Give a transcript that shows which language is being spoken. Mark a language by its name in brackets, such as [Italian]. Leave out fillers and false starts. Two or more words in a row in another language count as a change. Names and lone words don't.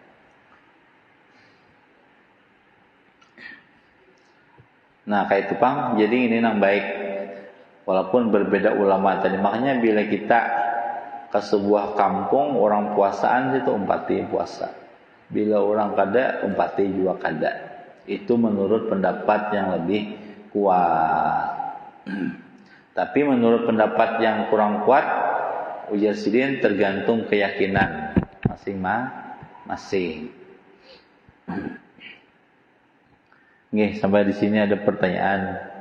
[Banjar] Nah, kayak itu Pang. Jadi ini nang baik. Walaupun berbeda ulama tadi. Makanya bila kita ke sebuah kampung orang puasaan itu umpati puasa. Bila orang kada umpati juga kada. [Indonesian] Itu menurut pendapat yang lebih kuat. Tapi menurut pendapat yang kurang kuat, [Banjar] ujar Sidin [Indonesian] tergantung keyakinan masing-masing. Nggih, sampai di sini ada pertanyaan.